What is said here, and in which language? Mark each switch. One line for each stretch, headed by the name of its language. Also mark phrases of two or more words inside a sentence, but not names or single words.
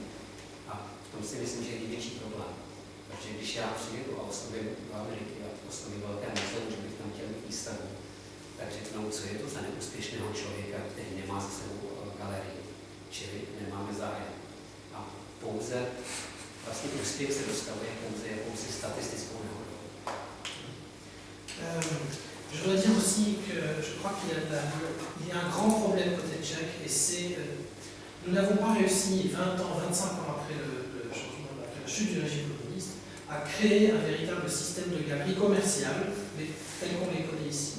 Czech: A v tom si myslím, že je největší problém. Protože když já přijedu a oslovím do Ameriky a oslovím velké muzeum, že bych tam chtěl mít výstavu, tak řeknou, co je to za neúspěšného člověka, který nemá za sebou galerii, čili nemáme zájem. A pouze vlastně úspěch se dostavuje pouze jakousi statistickou nehodou.
French: Je voudrais dire aussi que je crois qu'il y a un grand problème côté tchèque et c'est nous n'avons pas réussi 20 ans, 25 ans après le changement, après la chute du régime communiste, à créer un véritable système de galeries commerciales, mais tel qu'on les connaît ici.